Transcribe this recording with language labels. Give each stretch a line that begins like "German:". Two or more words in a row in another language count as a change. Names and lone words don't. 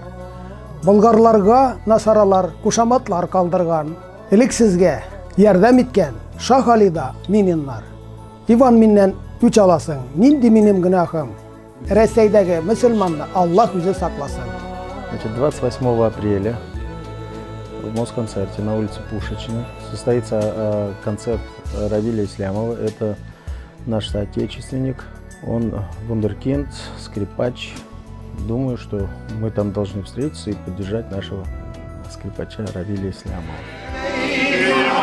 Tatar: Болгарларга насаралар кушаматлар калдырган. Элек сезгә ярдәм иткән Шах Али да мининнар. Иван миннән үч аласың, нинди минем гөнаһым? Рәсәйдәге мөселманны Аллаһ үзе сакласын.
Russian: 28 апреля в Москонцерте на улице Пушечина состоится концерт Равиля Ислямова. Это наш соотечественник, он вундеркинд, скрипач. Думаю, что мы там должны встретиться и поддержать нашего скрипача Равиля Ислямова.